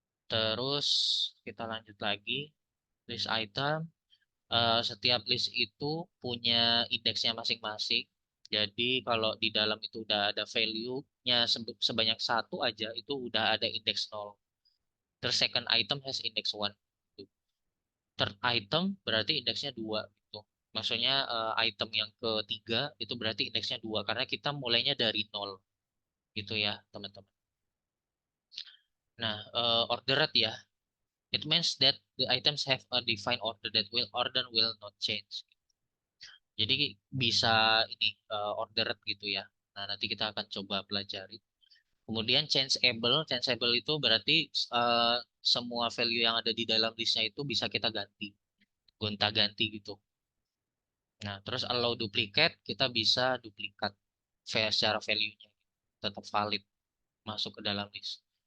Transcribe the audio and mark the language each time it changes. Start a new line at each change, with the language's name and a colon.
Indonesian: Terus kita lanjut lagi, list item. Setiap list itu punya indeksnya masing-masing. Jadi kalau di dalam itu udah ada value-nya sebanyak satu aja, itu udah ada indeks nol.
English: Terus second item has index one.
Indonesian: Third item berarti indeksnya 2 gitu. Maksudnya item yang ketiga itu berarti indeksnya 2 karena kita mulainya dari nol gitu ya, teman-teman. Nah, ordered ya.
English: It means that the items have a defined order that will order will not change.
Indonesian: Jadi bisa ini ordered gitu ya. Nah, nanti kita akan coba pelajari. Kemudian changeable itu berarti eh, semua value yang ada di dalam listnya itu bisa kita ganti, gonta-ganti gitu. Nah, terus allow duplicate, kita bisa duplikat secara value-nya tetap valid masuk ke dalam list.